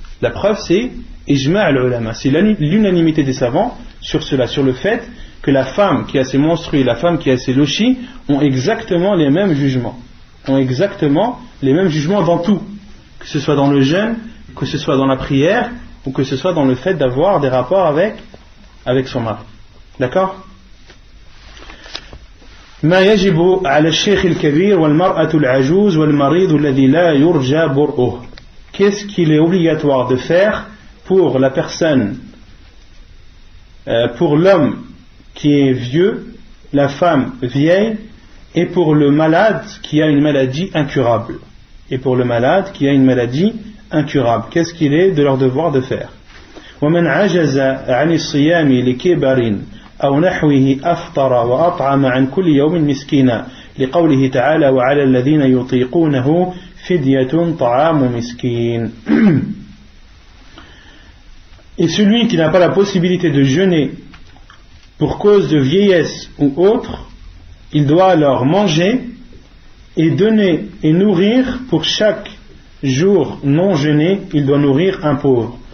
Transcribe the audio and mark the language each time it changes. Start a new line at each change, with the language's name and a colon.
French: La preuve c'est ijma' al-ulama, c'est l'unanimité des savants sur cela, sur le fait que la femme qui a ses menstrues et la femme qui a ses lochis ont exactement les mêmes jugements. Ont exactement les mêmes jugements dans tout. Que ce soit dans le jeûne, que ce soit dans la prière, ou que ce soit dans le fait d'avoir des rapports avec son mari. D'accord ?
Arabic: ما يجب على الشيخ الكبير والمرأة العجوز والمريض الذي لا يرجى برؤه.
French: Qu'est-ce qu'il est obligatoire de faire pour la personne, pour l'homme qui est vieux, la femme vieille, et pour le malade qui a une maladie incurable. Et pour le malade qui a une maladie incurable. Qu'est-ce qu'il est de leur devoir de faire?
Arabic: ومن عجز عن الصيام لكبر أو نحوه أفطر وأطعم عن كل يوم مسكينا لقوله تعالى وعلى الذين يطيقونه فدية طعام مسكين.
French: Et celui qui n'a pas la possibilité de jeûner pour cause de vieillesse ou autre, il doit alors manger et donner et nourrir pour chaque jour non jeûné, il doit nourrir un pauvre.